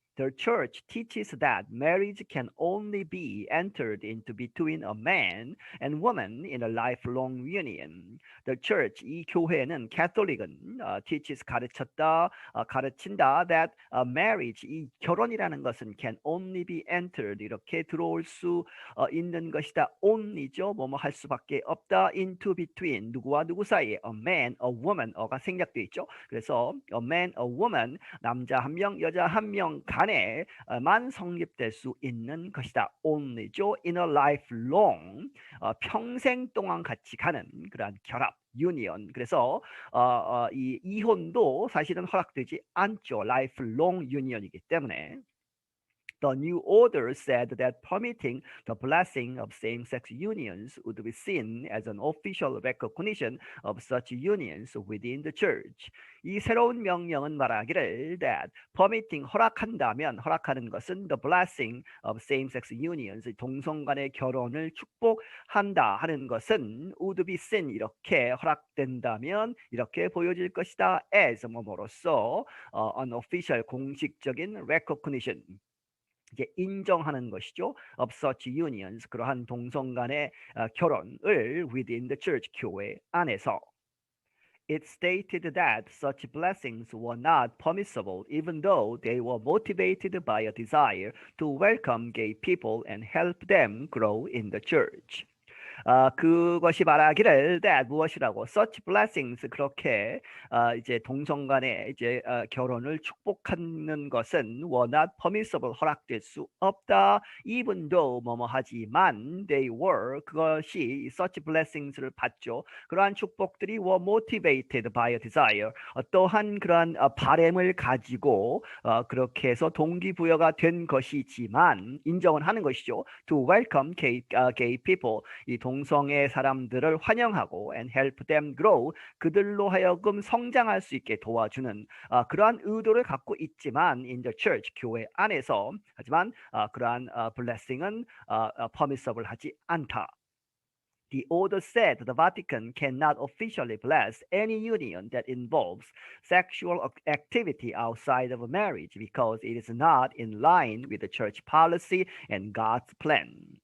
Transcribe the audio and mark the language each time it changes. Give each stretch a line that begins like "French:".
English: The church teaches that marriage can only be entered into between a man and woman in a lifelong union.
Korean: The church, 이 교회는 캐톨릭은 teaches 가르쳤다, 가르친다 that marriage, 이 결혼이라는 것은
English: can only be entered
Korean: 이렇게 들어올 수 있는 것이다. only죠. 뭐뭐 할 수밖에 없다.
English: into between
Korean: 누구와 누구 사이에
English: a man, a woman,
Korean: 어가 생략되어 있죠. 그래서
English: a man, a woman
Korean: 남자 한 명, 여자 한 명 간에만 성립될 수 있는 것이다. only죠.
English: in a lifelong
Korean: 평생 동안 같이 가는 그러한 결합. 유니언. 그래서 이 이혼도 사실은 허락되지 않죠.
English: lifelong union이기 때문에. The new order said that permitting the blessing of same-sex unions would be seen as an official recognition of such unions within the church.
Korean: 이 새로운 명령은 말하기를
English: that permitting
Korean: 허락한다면 허락하는 것은
English: the blessing of same-sex unions
Korean: 동성 간의 결혼을 축복한다 하는 것은
English: would be seen
Korean: 이렇게 허락된다면 이렇게 보여질 것이다 as 뭐뭐로서
English: an official
Korean: 공식적인 recognition 이제 인정하는 것이죠.
English: of such unions
Korean: 그러한 동성 간의 결혼을
English: within the church
Korean: 교회 안에서.
English: It stated that such blessings were not permissible even though they were motivated by a desire to welcome gay people and help them grow in the church.
Korean: 그것이 말하기를 that 무엇이라고
English: such blessings
Korean: 그렇게 이제 동성 간의 이제 결혼을 축복하는 것은
English: were not permissible
Korean: 허락될 수 없다.
English: even though
Korean: 뭐뭐 하지만
English: they were
Korean: 그것이 such blessings를 받죠. 그러한 축복들이
English: were motivated by a desire
Korean: 또한 그러한 바램을 가지고 그렇게 해서 동기부여가 된 것이지만 인정은 하는 것이죠.
English: to welcome gay people
Korean: 이 동성애 사람들을 환영하고
English: and help them grow
Korean: 그들로 하여금 성장할 수 있게 도와주는 그러한 의도를 갖고 있지만
English: in the church
Korean: 교회 안에서 하지만 그러한 blessing은 permissible 하지 않다.
English: The order said the Vatican cannot officially bless any union that involves sexual activity outside of marriage because it is not in line with the church policy and God's plan.